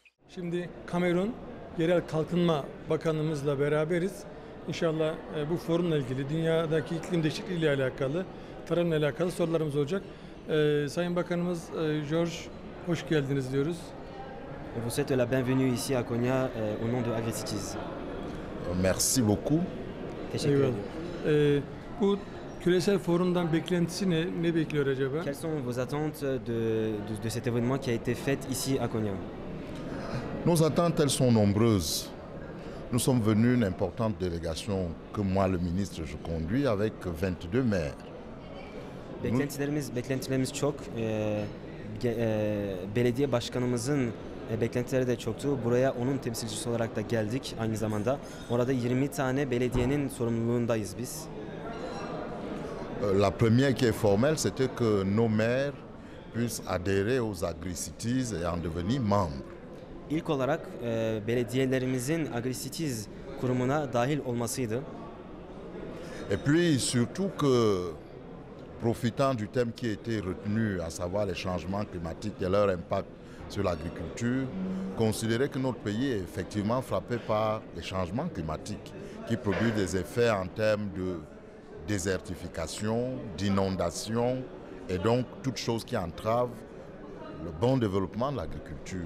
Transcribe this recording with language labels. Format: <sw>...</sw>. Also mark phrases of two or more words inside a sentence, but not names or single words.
<tr>Şimdi Kamerun Yerel Kalkınma Bakanımızla beraberiz. İnşallah bu forumla ilgili, dünyadaki iklim değişikliği ile alakalı, tarımla alakalı sorularımız olacak. Sayın Bakanımız George, hoş geldiniz diyoruz.</tr> <fr>Vous souhaite la bienvenue ici à Konya au nom de AgriCities. Merci beaucoup.</fr> <tr>Teşekkür ederim. Bu küresel forumdan beklentisi ne bekliyor acaba?</tr> <fr>Quelles sont vos attentes de cet événement qui a été fait ici à Konya? Nos attentes, elles sont nombreuses. Nous sommes venus une importante délégation que moi, le ministre, je conduis avec 22 maires.</fr> <tr>Beklentilerimiz çok. Belediye başkanımızın beklentileri de çoktu. Buraya onun temsilcisi olarak da geldik aynı zamanda. Orada 20 tane belediyenin sorumluluğundayız biz.</tr> <fr>La première qui est formelle, c'était que nos maires puissent adhérer aux AgriCities et en devenir membres.</fr> <tr>İlk olarak belediyelerimizin AgriCities kurumuna dahil olmasıydı.</tr> <fr>Et puis surtout que, profitant du thème qui a été retenu, à savoir les changements climatiques et leur impact sur l'agriculture, considérer que notre pays est effectivement frappé par les changements climatiques qui produisent des effets en termes de désertification, d'inondation et donc toutes choses qui entravent le bon développement de l'agriculture.</fr>